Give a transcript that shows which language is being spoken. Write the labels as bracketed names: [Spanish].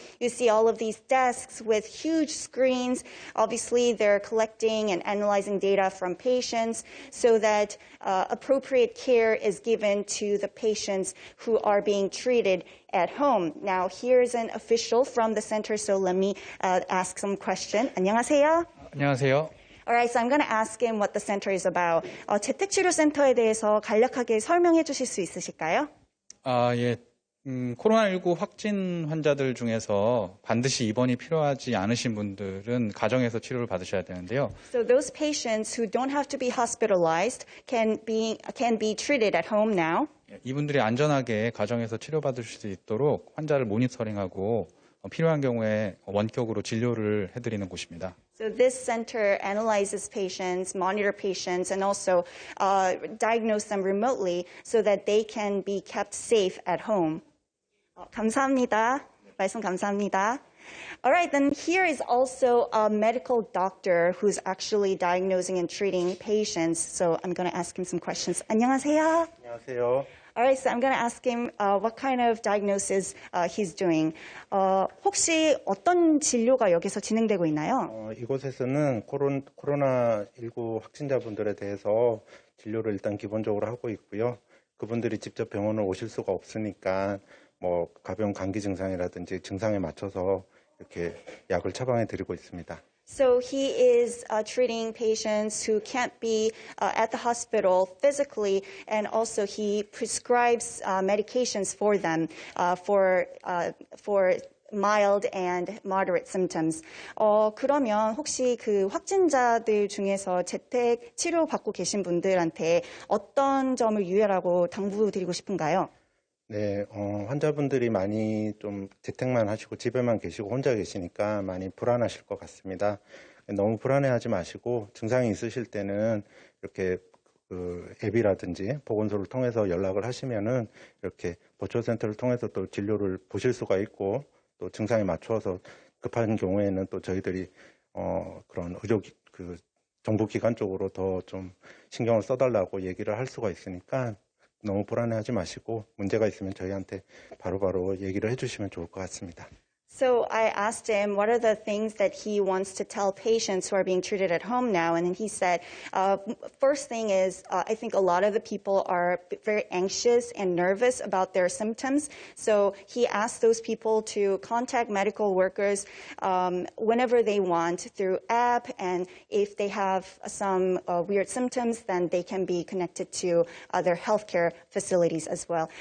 [English] You see all of these desks with huge screens. Obviously, they're collecting and analyzing data from patients so that appropriate care is given to the patients who are being treated at home. Now, here's an official from the center, so let me ask some questions. [Korean] 안녕하세요. 안녕하세요. [English] All right, so I'm going to ask him what the center is about. [Korean] 재택치료센터에 대해서 간략하게 설명해 주실 수 있으실까요? 예. 코로나19 확진 환자들 중에서 반드시 입원이 필요하지 않으신 분들은 가정에서 치료를 받으셔야 되는데요. [English] So those patients who don't have to be hospitalized can be treated at home now. [Korean] 이분들이 안전하게 가정에서 치료받을 수 있도록 환자를 모니터링하고 필요한 경우에 원격으로 진료를 해드리는 곳입니다. [English] So this center analyzes patients, monitor patients, and also diagnose them remotely so that they can be kept safe at home. [Korean] 감사합니다. 말씀 감사합니다. [English] All right, then here is also a medical doctor who's actually diagnosing and treating patients. So I'm going to ask him some questions. [Korean] 안녕하세요. 안녕하세요. [English] All right, so I'm going to ask him what kind of diagnosis he's doing. [Korean] 혹시 어떤 진료가 여기서 진행되고 있나요? 이곳에서는 코로나19 확진자분들에 대해서 진료를 일단 기본적으로 하고 있고요. 그분들이 직접 병원을 오실 수가 없으니까 뭐 가벼운 감기 증상이라든지 증상에 맞춰서 이렇게 약을 처방해 드리고 있습니다. [English] So he is treating patients who can't be at the hospital physically, and also he prescribes medications for them for mild and moderate symptoms. [Korean] 그러면 혹시 그 확진자들 중에서 재택 치료 받고 계신 분들한테 어떤 점을 유의하라고 당부드리고 싶은가요? 네, 환자분들이 많이 좀 재택만 하시고 집에만 계시고 혼자 계시니까 많이 불안하실 것 같습니다. 너무 불안해하지 마시고 증상이 있으실 때는 이렇게 그 앱이라든지 보건소를 통해서 연락을 하시면은 이렇게 보초센터를 통해서 또 진료를 보실 수가 있고 또 증상에 맞춰서 급한 경우에는 또 저희들이 그런 의료 그 정부기관 쪽으로 더 좀 신경을 써달라고 얘기를 할 수가 있으니까. 너무 불안해하지 마시고 문제가 있으면 저희한테 바로바로 얘기를 해주시면 좋을 것 같습니다. [English] So I asked him what are the things that he wants to tell patients who are being treated at home now, and he said, first thing is, I think a lot of the people are very anxious and nervous about their symptoms. So he asked those people to contact medical workers whenever they want through app, and if they have some weird symptoms, then they can be connected to other healthcare facilities as well.